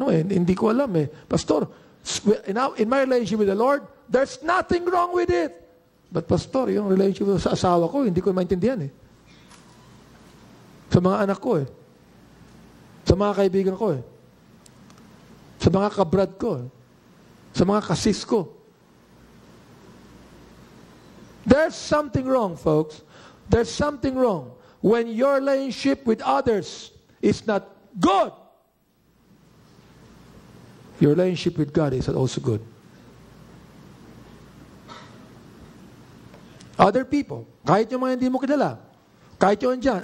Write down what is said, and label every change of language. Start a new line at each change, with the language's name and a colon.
Filipino: Hindi ko alam
English: Pastor, in my relationship with the Lord, there's nothing wrong with it. But pastor,
Filipino: yung relationship sa asawa ko, hindi ko maintindihan Sa mga anak ko Sa mga kaibigan ko Sa mga kabrad ko Sa mga kasis ko.
English: There's something wrong, folks. there's something wrong when your relationship with others is not good. Your relationship with God is also good.
Filipino: Other people, kahit yung mga hindi mo kilala, kahit yung andyan.